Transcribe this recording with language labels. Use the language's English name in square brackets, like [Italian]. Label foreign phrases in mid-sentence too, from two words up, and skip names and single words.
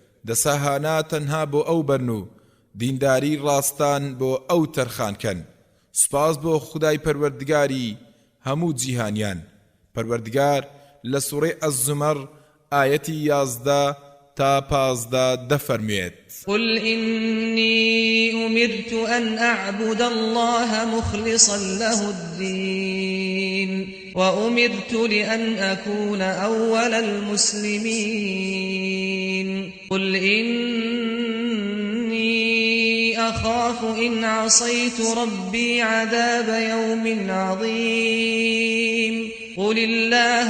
[Central Kurdish] دەساهانا تەنها بۆ ئەو بەرن و دینداری ڕاستان بۆ ئەو تەرخانکەن سوپاس بۆ خودای پەروەردگاری هەموو جیهانیان پەروەردگار لە سوورەی ئەز-زومەر ئایەتی 11 تا 15 دەفەرموێت [Arabic] قل إني أمرت أن أعبد الله مخلصا له الدين وأمرت لأن أكون أول المسلمين قل إني أخاف إن عصيت ربي عذاب يوم عظيم قل الله